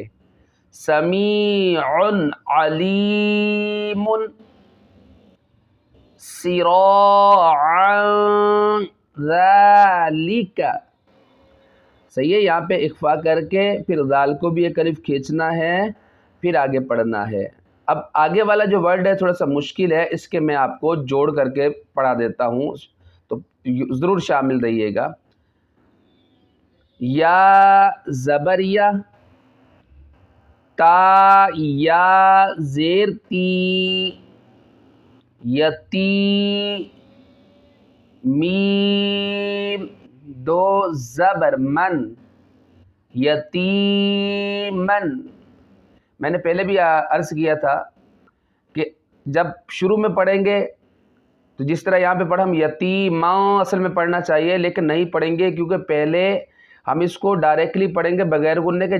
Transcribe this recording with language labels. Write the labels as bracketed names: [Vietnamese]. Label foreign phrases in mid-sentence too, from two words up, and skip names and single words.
[Arabic] سمیع علیم صراعا ذالک، [Urdu] صحیح ہے، یہاں پہ اخفا کر کے پھر ذال کو بھی ایک الف کھینچنا ہے، پھر آگے پڑھنا ہے۔ اب آگے والا جو ورڈ ہے تھوڑا سا مشکل ہے، اس کے میں آپ کو جوڑ کر کے پڑھا دیتا ہوں، تو ضرور شامل رہیے گا۔ یا زبریہ، تا یا زیر تی، یتی، میم 2 زبر من، یتیمن، میں نے پہلے بھی عرض کیا تھا کہ جب شروع میں پڑھیں گے تو جس طرح یہاں پہ پڑھا ہم یتیماں اصل میں پڑھنا چاہیے، لیکن نہیں پڑھیں گے کیونکہ پہلے ہم اس کو ڈائریکٹلی پڑھیں گے بغیر گننے کے.